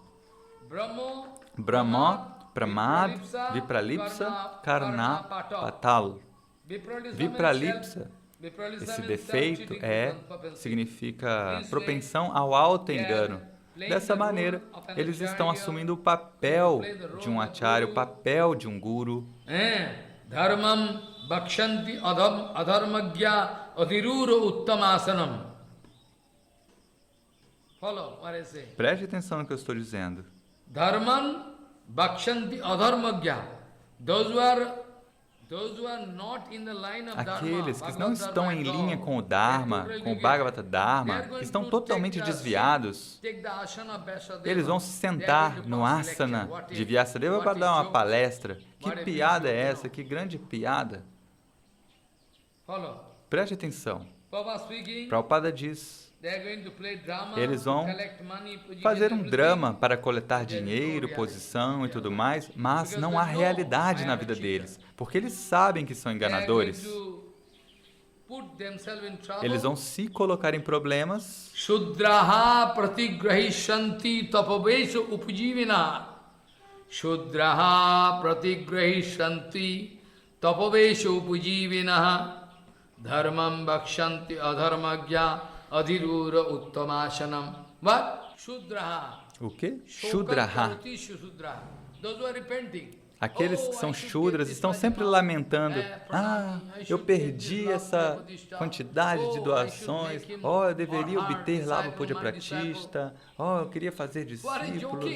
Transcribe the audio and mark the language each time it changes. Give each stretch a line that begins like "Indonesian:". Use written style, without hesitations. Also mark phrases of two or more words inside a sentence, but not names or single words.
Sanskrit: भ्रम प्रमाद विप्रलिप्सा करण अपाटव.
Portuguese: Vipralipsa, esse defeito significa propensão ao auto-engano. Dessa maneira, eles estão assumindo o papel de um acharya, o papel de um guru.
Sanskrit: धर्मं भक्षन्ति अधर्मज्ञा अधिरुह्य उत्तमासनम्.
English: Follow what I say.
Portuguese: Preste atenção no que eu estou dizendo.
Sanskrit: धर्मं भक्षन्ति अधर्मज्ञा.
Portuguese: Aqueles que não estão em linha com o Dharma, com o
Sanskrit: भागवत धर्म,
Portuguese: que estão totalmente desviados, eles vão se sentar no asana de Vyasadeva para dar uma palestra. Que piada é essa? Que grande piada! Preste atenção. Prabhupada diz, eles vão fazer um drama para coletar dinheiro, posição e tudo mais, mas não há realidade na vida deles, porque eles sabem que são enganadores. Eles vão se colocar em problemas.
Sanskrit: शूद्राः प्रतिग्रहीष्यन्ति तपोवेष उपजीविनः. शूद्राः प्रतिग्रहीष्यन्ति तपोवेष उपजीविनः. धर्मं भक्षन्ति अधर्मज्ञा अधिरुह्य उत्तमासनम्.
English: What? Shudraha.
Portuguese: O quê? Shudraha. Aqueles que são Shudras estão sempre lamentando. Eu perdi essa quantidade de doações. Eu deveria obter
Sanskrit: लाभ पूजा प्रतिष्ठा.
Portuguese: Eu queria fazer discípulos.